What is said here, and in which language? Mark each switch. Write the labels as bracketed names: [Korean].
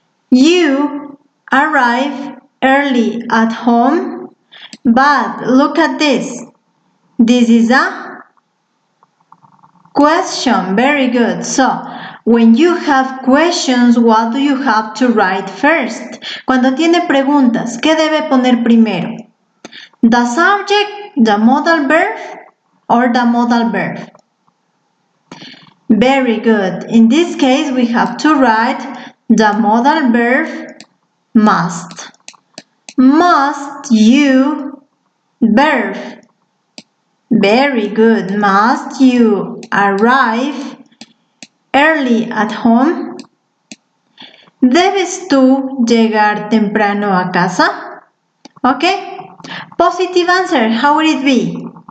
[English] You arrive early at home, but look at this. This is a question. Very good. So, when you have questions, what do you have to write first? [Spanish] Cuando tiene preguntas, ¿qué debe poner primero? [English] The subject, the modal verb, or the modal verb? Very good. In this case, we have to write the modal verb must. Must you verb? Very good. Must you arrive early at home? [Spanish] ¿Debes tú llegar temprano a casa? [English] Okay? Positive answer, how would it be?